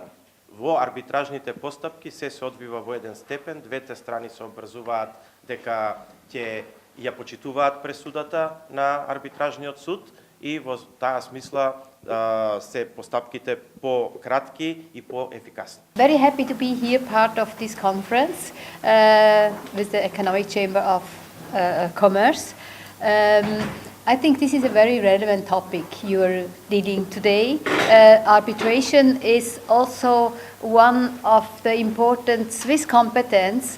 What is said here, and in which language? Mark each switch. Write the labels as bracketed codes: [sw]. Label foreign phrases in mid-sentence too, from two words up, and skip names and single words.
[mk] Во арбитражните постапки се одвива во еден степен, двете страни се обрзуваат дека ќе ја почитуваат пресудата на арбитражниот суд и во таа смисла се постапките по-кратки и по-ефикасни. [en] Very happy to be here part of this conference with the Economic Chamber of Commerce. I think this is a very relevant topic you are dealing today. Arbitration is also one of the important Swiss competence.